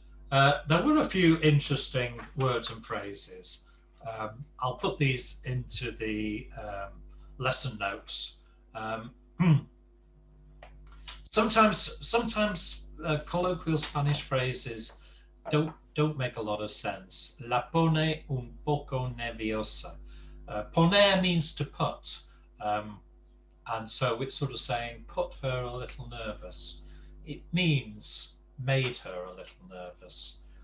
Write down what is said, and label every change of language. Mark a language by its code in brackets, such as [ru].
[en] There were a few interesting words and phrases. I'll put these into the lesson notes. Sometimes colloquial Spanish phrases don't make a lot of sense. [es] La pone un poco nerviosa. [en] Poner means to put, and so it's sort of saying put her a little nervous. It means made her a little nervous.